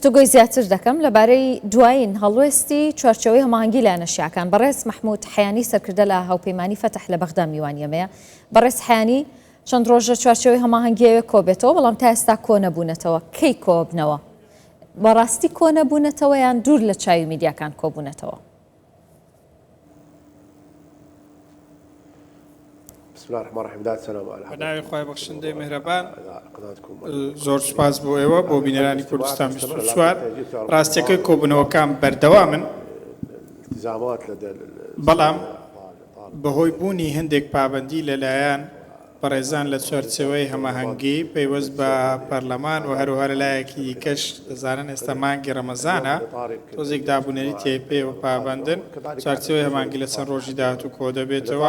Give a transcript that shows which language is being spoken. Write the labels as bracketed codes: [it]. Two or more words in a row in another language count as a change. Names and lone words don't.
[ckb] گفتوگۆی زیاتر دەکەم لەبارەی دوایین هەڵوێستی چوارچەوەی هەماهەنگی لایەنە شیعەکان. بەڕێز محمود حەیانی سەرکردە لە هاوپەیمانی فەتح لە بەغدا میوانیەمەیە. بەڕێز حەیانی چەند ڕۆژە چوارچەوەی هەماهەنگیەوە کۆبێتەوە، بەڵام تا ئێستا کۆ نەبوونەتەوە. کەی کۆبنەوە؟ بەڕاستی کۆ نەبوونەتەوە یان دوور لە چاوی میدیاکان کۆبوونەتەوە؟ [ar] بسم الله الرحمن الرحیم. داد سلام علیکم. [ckb] بەناوی خۆی بەخشندەی میهرەبان، زۆر سوپاس بۆ ئێوە بۆ بینەرانی کوردستان 24. ڕاستیەکەی کۆبوونەوەکان بەردەوامن، بەڵام بەهۆی بوونی هەندێک پابەندی لەلایەن بەڕێزان لە چوارچێوەی هەماهەنگی پەیوەست بە پەرلەمان و هەروەها لەلایەکی دیکەش دەزانن ئێستا مانگی ڕەمەزانە تۆزێک دابوونەری تێپێ و پابەندن چوارچێوەی هەماهەنگی لە چەند ڕۆژی داهاتوو کۆ دەبێتەوە.